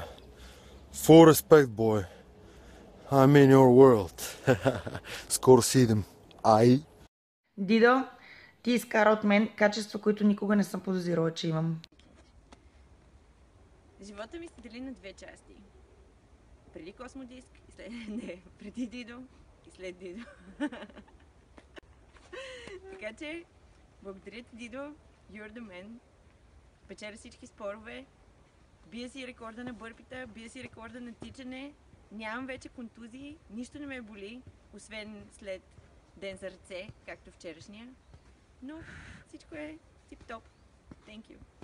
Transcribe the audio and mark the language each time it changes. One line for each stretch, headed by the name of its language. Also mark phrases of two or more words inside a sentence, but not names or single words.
English: Full respect, boy. I'm in your world.
Bulgarian: Скоро си идем. Ай! Дидо, ти изкара от мен качества, които никога не съм подозирала, че имам. Живота ми се дели на две части. Преди Космодиск и след... Не, преди Дидо и след Дидо. Така че, благодаря ти, Дидо.
English: You're the man.
Bulgarian: Печеля всички спорове. Бия си рекорда на бърпита, бия си рекорда на тичане. Нямам вече контузии, нищо не ме боли, освен след ден за ръце, както вчерашния. Но всичко е тип-топ.
English: Thank you.